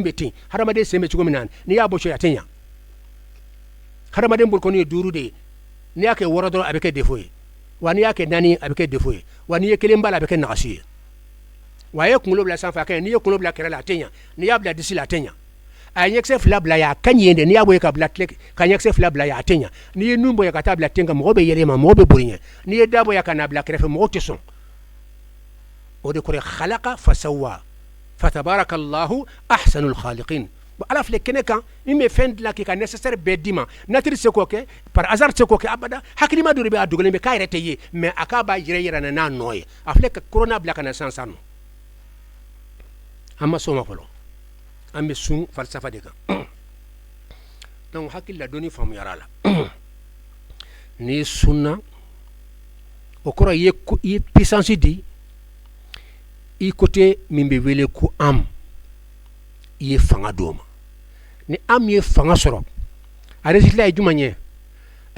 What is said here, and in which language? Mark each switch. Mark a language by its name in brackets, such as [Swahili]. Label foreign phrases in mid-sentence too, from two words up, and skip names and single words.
[Bambara] bɛ ten hadamaden sen bɛ cogo min na n'i y'a bɔ so a tɛ ɲa hadamaden bolo kɔni ye 5 de ye n'i y'a kɛ 6 dɔrɔn a bɛ kɛ défaut ye wa n'i y'a kɛ 4 a bɛ kɛ défaut ye wa n'i ye 1 b'a la a bɛ kɛ nagasi ye wa a ye kunkolo bila sanfɛ a ka ɲi n'i ye kunkolo bila kɛrɛ la a tɛ ɲa n'i y'a bila disi la a tɛ ɲa a ye ɲakisɛ 2 bila yen a ka ɲi yen de n'i y'a bɔ yen ka bila tile ka ɲakisɛ 2 bila yen a tɛ ɲa n'i ye nun bɔ yen ka taa bila ten kan mɔgɔ bɛ yɛlɛ ma mɔgɔ bɛ boli ɲɛ n'i ye da bɔ yen ka n'a bila kɛrɛfɛ mɔgɔ tɛ sɔn o de kɔrɔ [Arabic] خلق فسوى فتبارك الله أحسن الخالقين [Bambara] ala filɛ kɛnɛ kan min bɛ fɛn dilan k'i ka nécessaire bɛɛ d'i ma nature se k'o kɛ [French] par hasard [Bambara] se k'o kɛ abada hakilima dɔ de bɛ a dogolen bɛ k'a yɛrɛ tɛ ye mais a k'a b'a yɛrɛ n'a nɔ ye a filɛ ka corona bila ka na sisan nɔ an ma s'o ma fɔlɔ an bɛ sun falsafa de kan donc hakili la dɔnni faamuyara la n'i sunna o kɔrɔ i ye puissance di i côté min bɛ wele ko am i ye fanga d'o ma ni am ye fanga sɔrɔ a résultat ye jumɛn ye a